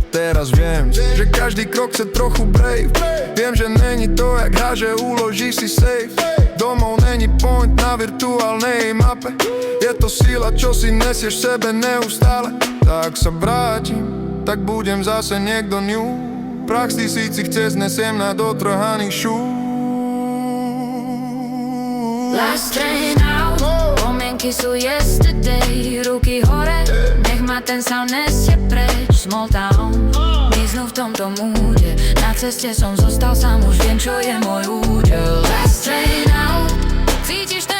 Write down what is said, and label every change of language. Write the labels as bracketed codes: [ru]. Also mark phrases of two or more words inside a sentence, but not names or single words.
[sk] Teraz viem, že každý krok chce trochu brave. Viem, že není to jak hra, že uložíš si safe. Domov není point na virtuálnej mape. Je to sila, čo si nesieš v sebe neustále. Tak sa vrátim, tak budem zase niekto new. Prach z tisícich cest nesiem na dotrhaný šúb. [en] Last train out, [sk] spomienky sú yesterday. Ruky hore, nech ma ten sound nesie preč. [en] Small town, [sk] miznú v tomto múde. Na ceste som zostal sám, už viem, čo je môj údel. [en] Last train out, [sk] cítim